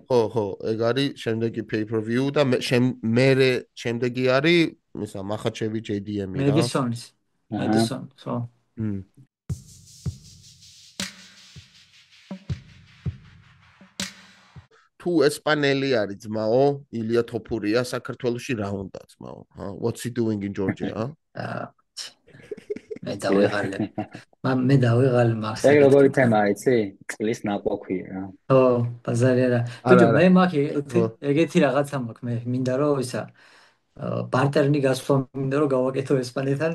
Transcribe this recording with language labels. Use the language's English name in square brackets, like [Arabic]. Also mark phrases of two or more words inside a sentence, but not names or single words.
[Georgian] ხო, ეგ არის შემდეგი pay-per-view და მე შემდეგი არის ისა მახაჩევი JDM-ი რა. მედისონის. ხო. თუ ესპანელი არის ძმაო, ილია თოფურია საქართველოში რა უნდა ძმაო? [English] What's he doing in Georgia? [Georgian] მე დავიღალე მაგას. ეგ როგორი თემა იცი? წყლის ნაყოფი რა. ხო, ბაზარი არა. ბიჭო, მე ეგეთი რაღაცა მაქვს, მე მინდა რომ ისა ბარტერნი გასვლა მინდა რომ გავაკეთო ესპანეთთან.